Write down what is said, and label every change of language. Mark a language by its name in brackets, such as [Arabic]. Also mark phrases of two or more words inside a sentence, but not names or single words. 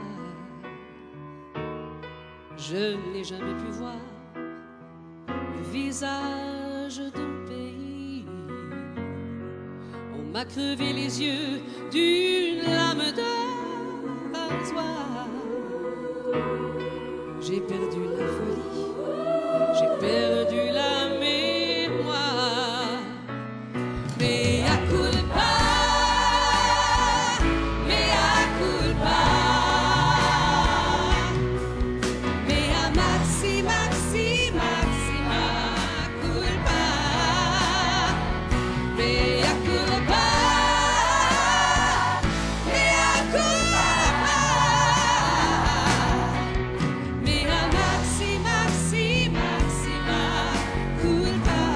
[French] Je n'ai jamais pu voir le visage d'un pays. On m'a crevé les yeux d'une lame de rasoir. J'ai perdu la folie, j'ai perdu la mémoire. [Latin] Mea culpa, mea culpa, mea maxi, maxi, maxima culpa, mea culpa, mea culpa, mea maxi, maxi, maxima culpa.